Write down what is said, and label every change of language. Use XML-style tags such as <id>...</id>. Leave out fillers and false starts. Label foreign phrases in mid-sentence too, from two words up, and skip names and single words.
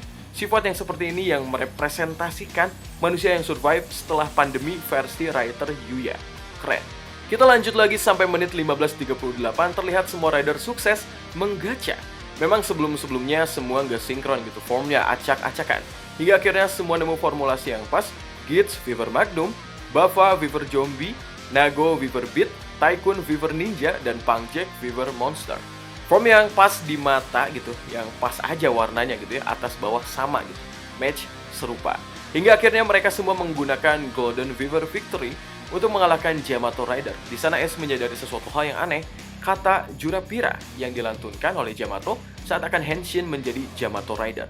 <id>Sifat yang seperti ini yang merepresentasikan manusia yang survive setelah pandemi versi writer Yuya. Keren. Kita lanjut lagi sampai menit 15.38 terlihat semua rider sukses menggacha. Memang sebelum-sebelumnya semua nggak sinkron gitu, formnya acak-acakan. Hingga akhirnya semua nemu formulasi yang pas. Gits Viver Magnum, Bava Viver Zombie, Nago Viver Beat, Tycoon Viver Ninja, dan Punk Jack Viver Monster. Form yang pas di mata gitu, yang pas aja warnanya gitu ya, atas bawah sama gitu. Match serupa. Hingga akhirnya mereka semua menggunakan Golden Viver Victory untuk mengalahkan Yamato Rider. Di sana Ace menyadari sesuatu hal yang aneh, kata Jurapira yang dilantunkan oleh Yamato saat akan henshin menjadi Yamato Rider.</id>